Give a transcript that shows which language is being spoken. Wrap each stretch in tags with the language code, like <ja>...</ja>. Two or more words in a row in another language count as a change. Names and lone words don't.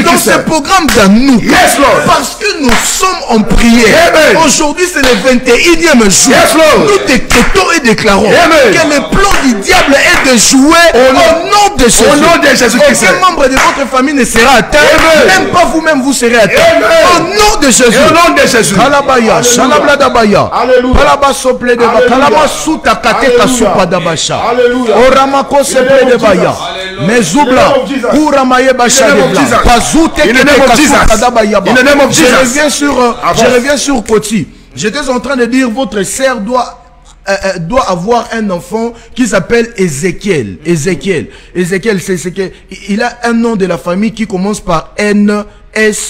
<fr>dans ce programme d'un nous. Parce que nous sommes en prière. Aujourd'hui c'est le 21e jour. Nous décrétons et déclarons que le plan du diable est de jouer au nom de Jésus. Au nom de Jésus-Christ. Aucun membre de votre famille ne sera atteint. Même pas vous-même vous serez atteint. Au nom de Jésus. Au nom de Jésus. Kalabaya, shalabladabaya. Kalaba sople de ba. Kalama suta kateka supa dabasha. Oramako seple de baya. Mezubla. Kuramaye basha de bla. Pazute keteka supa dabaya. Je reviens sur Koti. J'étais en train de dire votre sœur doit avoir un enfant qui s'appelle Ézéchiel. Ézéchiel, c'est que il a un nom de la famille qui commence par N, S.</fr>